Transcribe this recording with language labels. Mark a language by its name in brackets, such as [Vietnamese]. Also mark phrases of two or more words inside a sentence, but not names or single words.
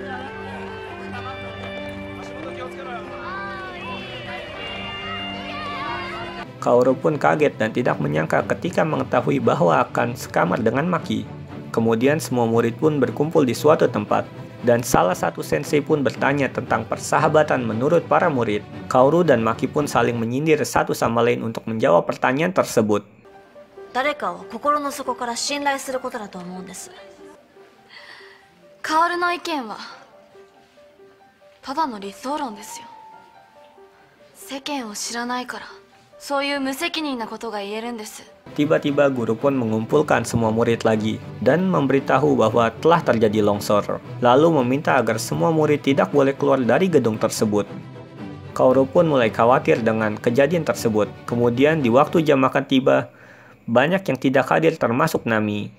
[Indonesian] Kaoru pun kaget dan tidak menyangka ketika mengetahui bahwa akan sekamar dengan Maki. Kemudian semua murid pun berkumpul di suatu tempat. Dan salah satu sensei pun bertanya tentang persahabatan menurut para murid. Kaoru dan Maki pun saling menyindir satu sama lain untuk menjawab pertanyaan tersebut. [Japanese] 誰かを心の底から信頼することだと思うんです。薫の意見はただの理想論ですよ。世間を知らないからそういう無責任なことが言えるんです。 [Indonesian] Tiba-tiba guru pun mengumpulkan semua murid lagi dan memberitahu bahwa telah terjadi longsor, lalu meminta agar semua murid tidak boleh keluar dari gedung tersebut. Kaoru pun mulai khawatir dengan kejadian tersebut. Kemudian di waktu jam makan tiba, banyak yang tidak hadir termasuk Nami.